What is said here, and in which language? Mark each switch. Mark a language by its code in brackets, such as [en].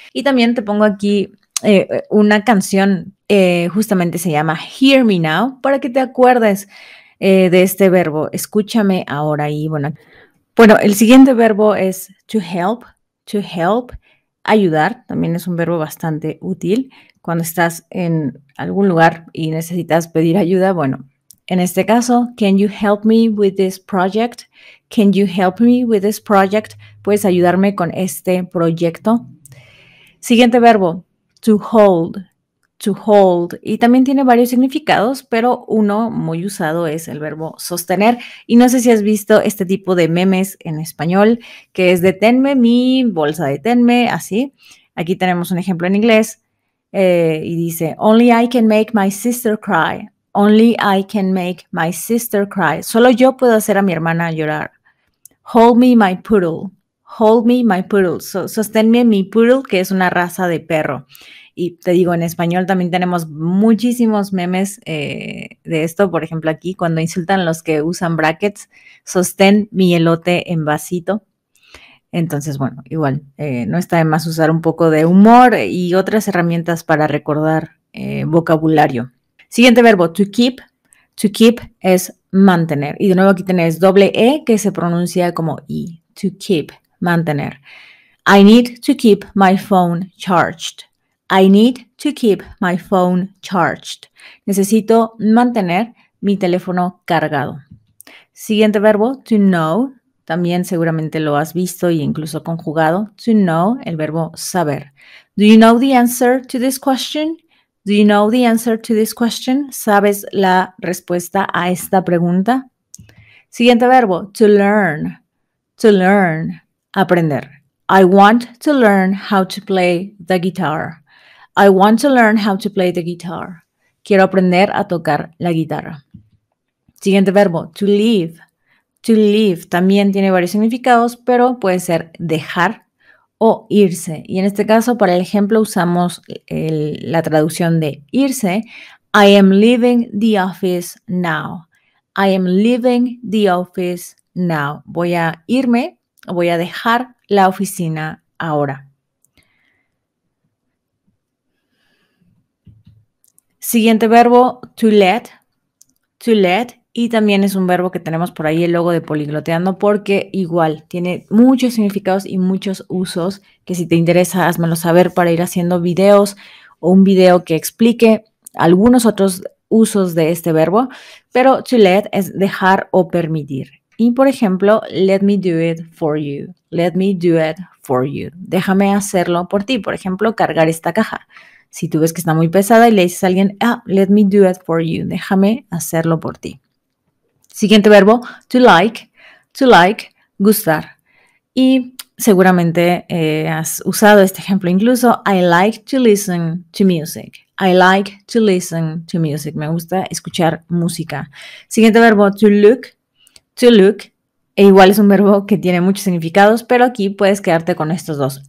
[es] Y también te pongo aquí una canción, justamente se llama Hear Me Now, para que te acuerdes de este verbo, escúchame ahora. Y bueno, el siguiente verbo es to help. To help, ayudar, también es un verbo bastante útil cuando estás en algún lugar y necesitas pedir ayuda. Bueno, en este caso, [en] can you help me with this project? Can you help me with this project? [es] ¿Puedes ayudarme con este proyecto? Siguiente verbo, to hold. To hold. Y también tiene varios significados, pero uno muy usado es el verbo sostener. Y no sé si has visto este tipo de memes en español, que es deténme mi bolsa, deténme, así. Aquí tenemos un ejemplo en inglés y dice, [en] only I can make my sister cry. Only I can make my sister cry. [es] Solo yo puedo hacer a mi hermana llorar. [en] Hold me my poodle. Hold me my poodle. [es] Sosténme mi poodle, que es una raza de perro. Y te digo, en español también tenemos muchísimos memes de esto. Por ejemplo, aquí cuando insultan los que usan brackets, sostén mi elote en vasito. Entonces, bueno, igual, no está de más usar un poco de humor y otras herramientas para recordar vocabulario. Siguiente verbo, to keep. To keep es mantener. Y de nuevo aquí tenés doble E que se pronuncia como I. [en] To keep, mantener. I need to keep my phone charged. I need to keep my phone charged. [es] Necesito mantener mi teléfono cargado. Siguiente verbo, to know. También seguramente lo has visto e incluso conjugado. To know, el verbo saber. [en] Do you know the answer to this question? Do you know the answer to this question? [es] ¿Sabes la respuesta a esta pregunta? Siguiente verbo, to learn. To learn, aprender. [en] I want to learn how to play the guitar. I want to learn how to play the guitar. [es] Quiero aprender a tocar la guitarra. Siguiente verbo, to leave. To leave también tiene varios significados, pero puede ser dejar o irse. Y en este caso, para el ejemplo, usamos la traducción de irse. [en] I am leaving the office now. I am leaving the office now. [es] Voy a irme, voy a dejar la oficina ahora. [en] Siguiente verbo, to let. To let. [es] Y también es un verbo que tenemos por ahí el logo de Poligloteando porque igual tiene muchos significados y muchos usos que si te interesa házmelo saber para ir haciendo videos o un video que explique algunos otros usos de este verbo, pero to let es dejar o permitir. Y por ejemplo, [en] let me do it for you. Let me do it for you. [es] Déjame hacerlo por ti. Por ejemplo, cargar esta caja. Si tú ves que está muy pesada y le dices a alguien, [en] let me do it for you. [es] Déjame hacerlo por ti. Siguiente verbo, to like, gustar. Y seguramente has usado este ejemplo incluso. [en] I like to listen to music. I like to listen to music. [es] Me gusta escuchar música. Siguiente verbo, to look. To look. E igual es un verbo que tiene muchos significados, pero aquí puedes quedarte con estos dos.